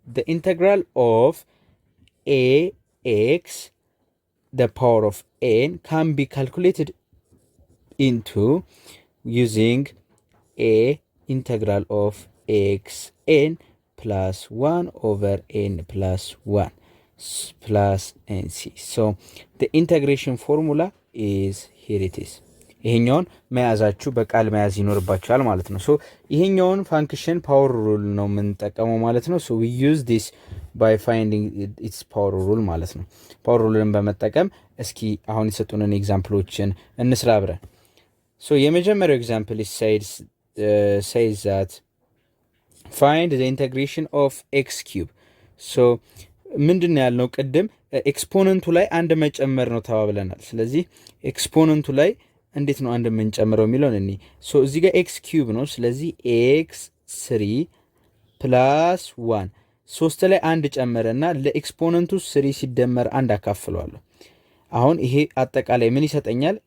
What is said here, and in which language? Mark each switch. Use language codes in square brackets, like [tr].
[en] The integral of ax the power of n can be calculated into using a integral of xn plus 1 over n plus 1 plus nc. So the integration formula is here it is. [am] ይሄኛውን መያዛችሁ በቃል መያዝ ይኖርባችኋል ማለት ነው። ሶ ይሄኛውን ፋንክሽን ፓወር ሩል ነው የምንጠቀመው ማለት ነው። ሶ [en] we use this by finding its power rule [am] ማለት ነው። ፓወር ሩልን በመጠቀም እስኪ አሁን የሰጡንን ኤግዛምፕሎችን እንስራ አብረን። ሶ የመጀመሪያው ኤግዛምፕል [en] is said says that find the integration of x cube. [am] so ምንድን ያልነው ቅድም ኤክስፖነንቱ ላይ አንድ መጨመር ነው ተባብለናል። ስለዚህ ኤክስፖነንቱ ላይ እንዴት ነው አንድ የምንጨምረው የሚለውን እኔ እዚህ ጋር ኤክስ ኪዩብ ነው። ስለዚህ ኤክስ 3 ፕላስ 1 3 ላይ አንድ ጨመረና ለኤክስፖነንቱ 3 ሲደመር አንድ አካፍለዋለሁ። አሁን ይሄ አጠቃላይ ምን ይሰጠኛል?